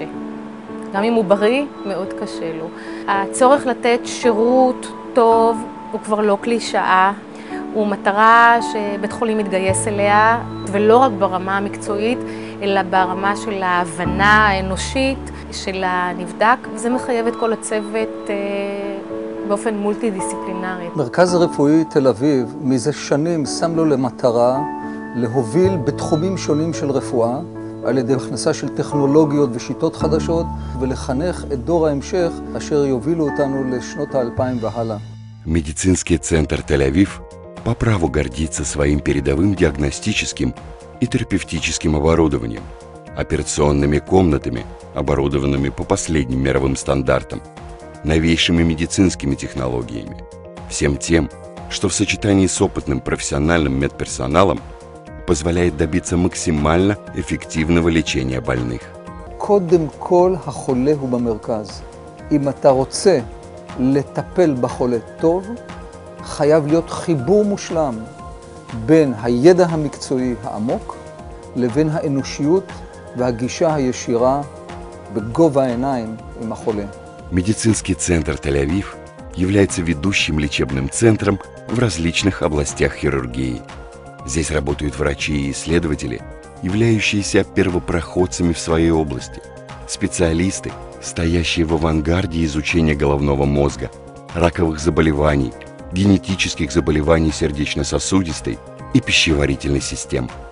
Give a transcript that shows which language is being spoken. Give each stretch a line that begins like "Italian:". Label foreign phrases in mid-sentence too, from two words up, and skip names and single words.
Hebrew: גם אם הוא בריא, מאוד קשה לו. הצורך לתת שירות טוב הוא כבר לא קלישאה, הוא מטרה שבית חולים מתגייס אליה, ולא רק ברמה המקצועית, אלא ברמה של ההבנה האנושית של הנבדק, וזה מחייב את כל הצוות באופן מולטי-דיסציפלינרי. מרכז הרפואי תל אביב מזה שנים שם לו למטרה להוביל בתחומים שונים של רפואה, על ידי הכנסה של טכנולוגיות ושיטות חדשות, ולחנך את דור ההמשך אשר יובילו אותנו לשנות ה-2000 והלאה.
Russian: Медицинский центр Тель-Авив по праву гордится своим передовым диагностическим и терапевтическим оборудованием, операционными комнатами, оборудованными по последним мировым стандартам, новейшими медицинскими технологиями, всем тем, что в сочетании с опытным профессиональным медперсоналом позволяет добиться максимально эффективного лечения больных.
Hebrew: קודם כל החולה הוא במרכז. אם אתה רוצה לטפל בחולה טוב, חייב להיות חיבור מושלם בין הידע המקצועי העמוק לבין האנושיות והגישה הישירה בגובה העיניים עם החולה.
Russian: Медицинский центр Тель-Авив является ведущим лечебным центром в различных областях хирургии. Здесь работают врачи и исследователи, являющиеся первопроходцами в своей области, специалисты, стоящие в авангарде изучения головного мозга, раковых заболеваний, генетических заболеваний сердечно-сосудистой и пищеварительной систем.